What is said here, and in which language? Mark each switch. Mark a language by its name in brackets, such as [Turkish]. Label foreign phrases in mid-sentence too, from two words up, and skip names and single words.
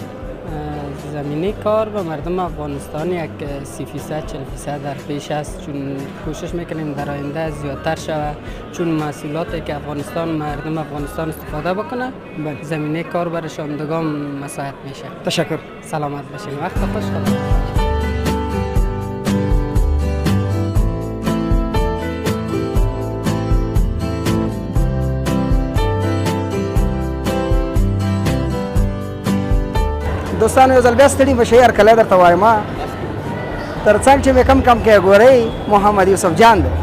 [Persian] زمینه کار به مردم افغانستان یک 30% 40% در پیش است چون کوشش میکنیم در آینده زیادتر شود چون محصولاتی که مردم افغانستان استفاده بکنه زمینه کار برای شامدگان مساعد میشه. تشکر. سلامت باشین. وقت خوش. خدا. [Pashto] دوستانو یو ځل بیا ستړي مشئ هرکلی درته وایم ترڅنګ چې مې کم کې ګورئ محمد یوسف جان دی.